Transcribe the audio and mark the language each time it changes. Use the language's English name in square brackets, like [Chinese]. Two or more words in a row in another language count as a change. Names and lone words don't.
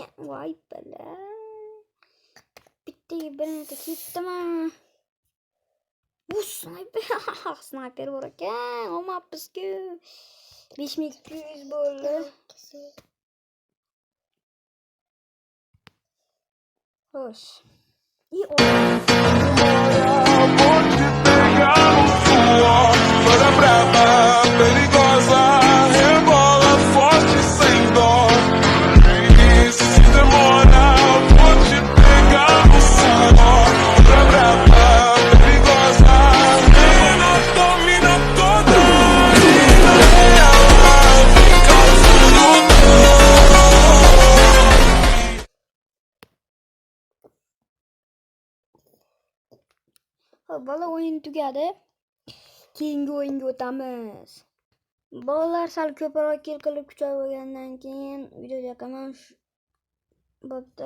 [Uzbek] Voy bala. Bitta granata ketdimi? Bu sniper bor ekan. Olmabmiz-ku. 5200 bo'ldi. Xo'sh. [Portuguese] Toda brava, perigosa, rebola forte sem dó. E se demora, vou te pegar no suor. Toda brava, perigosa, domina toda. Ela causa [Uzbek] Bola o'yin tugadi. Keyingi o'yinga o'tamiz. Bolalar sal ko'proq kill qilib kuchayib olgandan keyin video yoqaman bo'pti.